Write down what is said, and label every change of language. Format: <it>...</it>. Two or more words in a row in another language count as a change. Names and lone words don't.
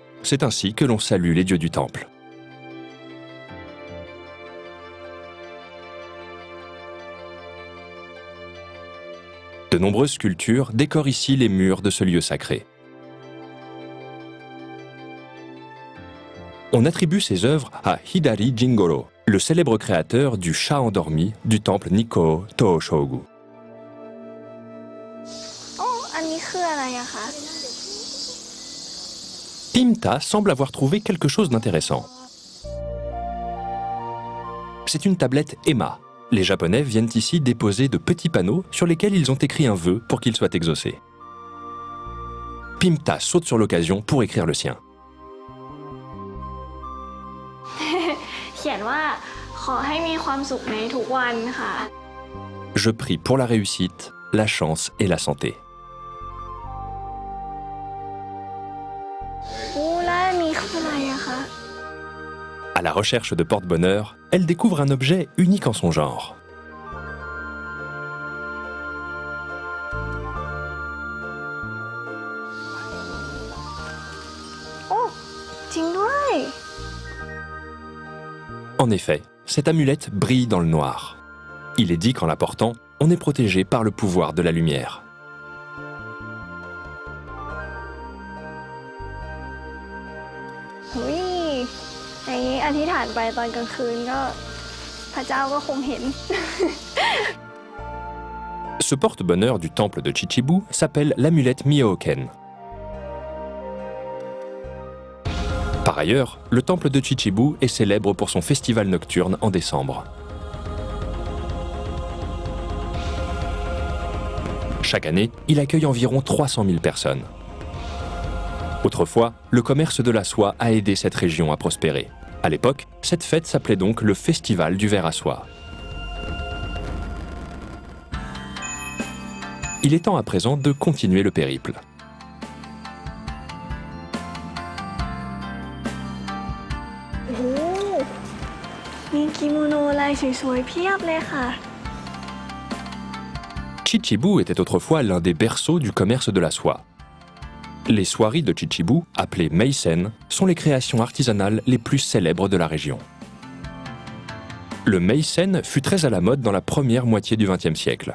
<fr>C'est ainsi que l'on salue les dieux du temple. De nombreuses sculptures décorent ici les murs de ce lieu sacré. On attribue ces œuvres à Hidari Jingoro, le célèbre créateur du chat endormi du temple Nikko Tōshōgu.</fr> <th>อันนี้คืออะไรอะคะ</th> <fr>Pimta semble avoir trouvé quelque chose d'intéressant. C'est une tablette Emma. Les Japonais viennent ici déposer de petits panneaux sur lesquels ils ont écrit un vœu pour qu'il soit exaucé. Pimta saute sur l'occasion pour écrire le sien.</fr> <th>เขียนว่าขอให้มีความสุขในทุกวันค่ะ</th> <fr>Je prie pour la réussite, la chance et la santé.</fr> <th>แล้วอันนี้คืออะไรอะคะ</th> <fr>À la recherche de porte-bonheur, elle découvre un objet unique en son genre.</fr> <th>โอ้จริงด้วย</th> <fr>En effet, cette amulette brille dans le noir. Il est dit qu'en la portant, on est protégé par le pouvoir de la lumière.</fr> <th>หุยอย่างนี้อธิษฐานไปตอนกลางคืนก็พระเจ้าก็คงเห็น</th> <fr>Ce porte-bonheur du temple de Chichibu s'appelle l'amulette Miyōken. Par ailleurs, le temple de Chichibu est célèbre pour son festival nocturne en décembre. Chaque année, il accueille environ 300 000 personnes. Autrefois, le commerce de la soie a aidé cette région à prospérer. À l'époque, cette fête s'appelait donc le Festival du verre à soie. Il est temps à présent de continuer le périple.</fr> <th>โอ้โหมีกิโมโนลายสวยๆเพียบเลยค่ะ</th> <fr>Chichibu était autrefois l'un des berceaux du commerce de la soie. Les soieries de Chichibu, appelées meisen, sont les créations artisanales les plus célèbres de la région. Le meisen fut très à la mode dans la première moitié du XXe siècle.</fr>